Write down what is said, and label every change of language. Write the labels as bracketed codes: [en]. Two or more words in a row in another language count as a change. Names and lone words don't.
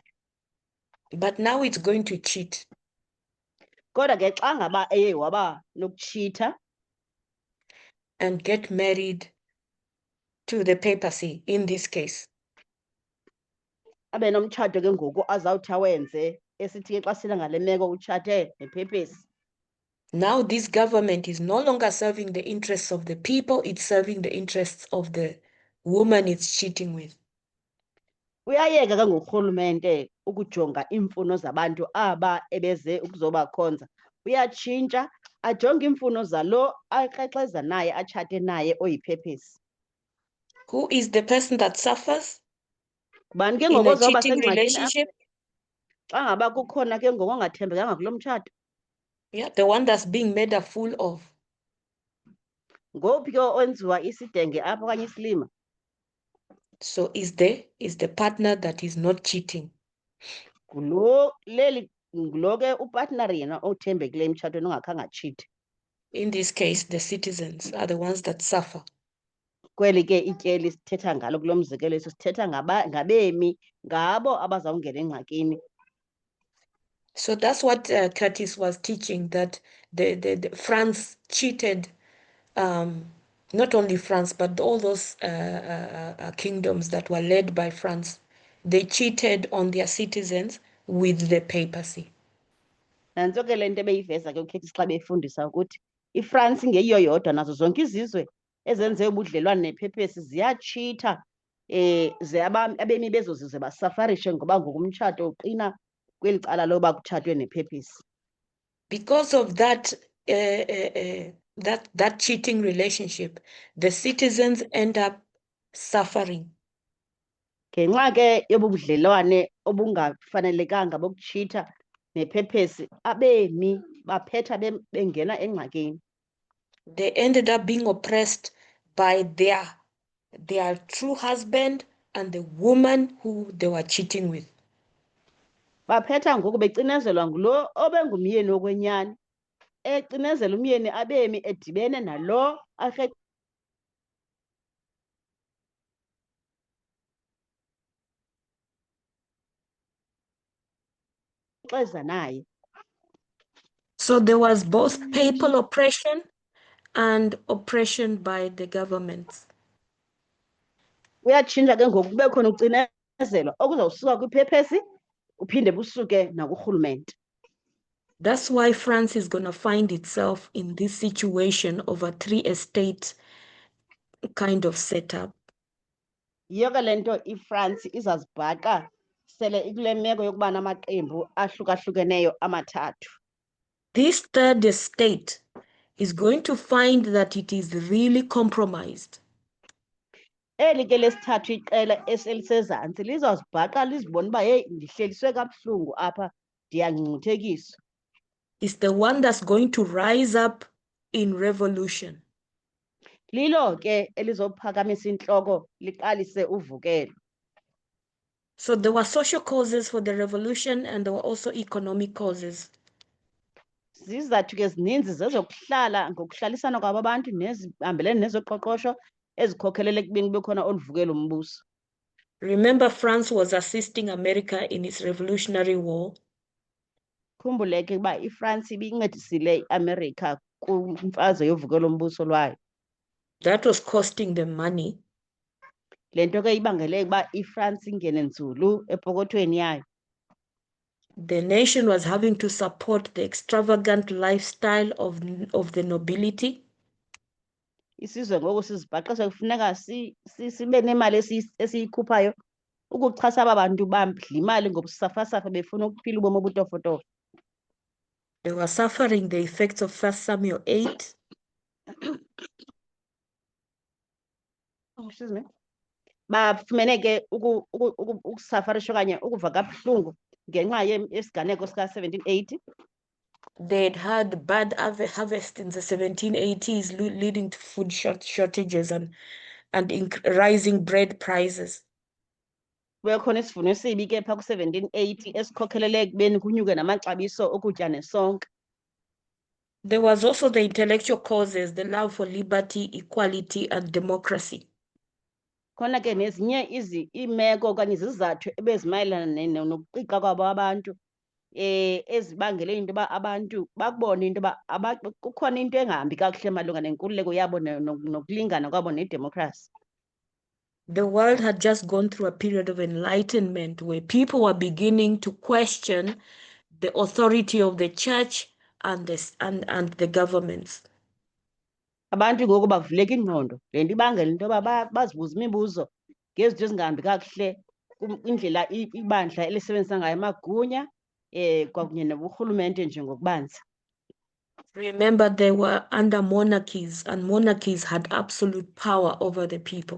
[en] But now it's going to cheat. [xh] Kodwa ke xa ngaba eye waba nokutshitha [en] And get married to the papacy in this case. [xh] abe nomtshato ke ngoku azawuthi awenze esithi ke xa sila ngale meko utshate nephepesi. [en] Now this government is no longer serving the interests of the people, it's serving the interests of the woman it's cheating with. [xh] Uyayeka ke ngurhulumente ukujonga iimfuno zabantu aba ebeze ukuzobakhonza. Uyatshintsha ajonge iimfuno zalo akrexeza naye atshate naye oyiphephesi. [en] Who is the person that suffers [xh] Kubani ke [en] in [xh] ngoku [en] a [xh] ozoba [en] cheating [xh] sengxakini [en] relationship? [xh] xa ngaba kukhona ke ngoku ongathembekanga kulo mtshato? [en] Yeah, the one that's being made a fool of. [xh] Ngophi ke owenziwa isidenge apha okanye isilima? [en] So is the partner that is not cheating. [xh] Ngulo ke upartner yena othembekileyo emtshatweni ongakhange atshite. [en] In this case, the citizens are the ones that suffer. [xh] Kweli ke ityeli sithetha ngalo kulo mzekelo eso sithetha ngabemi, ngabo abazawungena engxakini. [en] So that's what Curtis was teaching, that the France cheated not only France, but all those kingdoms that were led by France, they cheated on their citizens with the papacy. [xh] Nantso ke le nto ebeyiveza ke uCaxis xa befundisa ukuthi iFrance ngeyiyo yodwa nazo zonke izizwe ezenze ubudlelwane nephepesi ziyatshitha ze abemi bezo zizwe basafarishe ngoba ngokumtshato uqina kweli cala loba kutshatwe nephepesi. [en] Because of that that cheating relationship, the citizens end up suffering. [xh] Ngenxa ke yobu budlelwane obungafanelekanga bokutshitha nephephesi, abemi baphetha bengena engxakini. [en] They ended up being oppressed by their true husband and the woman who they were cheating with. [xh] Baphetha ngoku becinezelwa ngulo obengumyeni wokwenyani, ecinezela umyeni abemi edibene nalo arhexeza naye. [en] So there was both papal oppression and oppression by the governments. [xh] Kuyatshintsha ke ngoku kube khona ucinezelwa okuzawusuka kwiphephesi uphinde busuke nakurhulumente. [en] That's why France is going to find itself in this situation of a three-estate kind of setup. [xh] Yiyo ke le nto iFrance izazibhaqa sele ikule meko yokuba namaqembu ahlukahlukeneyo amathathu. [en] This third estate is going to find that it is really compromised. [xh] Eli ke lesithathu iqela eselisezantsi lizawuzibhaqa lizibona uba heyi ndihleliswe kabuhlungu apha ndiyangcungcuthekiswa. [en] It's the one that's going to rise up in revolution. [xh] Lilo ke elizophakamisa intloko liqalise uvukelo. [en] So there were social causes for the revolution and there were also economic causes. [xh] Zizathu ke zininzi zezokuhlala ngokuhlalisana kwabo abantu nezihambelene nezoqoqosho ezikhokhelele ekubeni kube khona olu vukelo umbuso. [en] Remember, France was assisting America in its Revolutionary War. [xh] Khumbule ke uba iFrance ibincedisile iAmerica kwimfazwe yovukelo mbuso lwayo. [en] That was costing them money. [xh] Le nto ke ibangele uba iFrance ingene nzulu epokothweni yayo. [en] The nation was having to support the extravagant lifestyle of the nobility. [xh] Isizwe ngoku sizibhaqa sekufuneka sibe nemali esiyikhuphayo ukuxhasa aba bantu badla imali ngobusafasafa befuna ukuphila ubomi obutofotofo. [en] They were suffering the effects of 1 Samuel 8. Excuse me. [xh] Bafumene ke ukusafarisha okanye ukuva kabuhlungu ngenxa yesiganeko sika-1780. [en] They'd had bad harvest in the 1780s, leading to food shortages and rising bread prices. [xh] Kubekhona isivuno esibi ke phaa ku-1780 esikhokhelele ekubeni kunyuke namaxabiso okutya nesonka. [en] There was also the intellectual causes, the love for liberty, equality, and democracy. [xh] Khona ke nezinye iimeko okanye izizathu ebezimayelana nokuqiqa kwabo abantu ezibangele into yoba abantu bakubone into yoba kukhona into engahambi kakuhle malunga nenkululeko yabo nokulingana kwabo nedemokhrasi. [en] The world had just gone through a period of enlightenment where people were beginning to question the authority of the church and the governments. [xh] Abantu ngoku bavuleka ingqondo, le nto ibangela into yoba bazibuza imibuzo ngezinto ezingahambi kakuhle kwindlela ibandla elisebenzisa ngayo amagunya kwakunye noburhulumente nje ngokubanzi. [en] Remember, they were under monarchies and monarchies had absolute power over the people.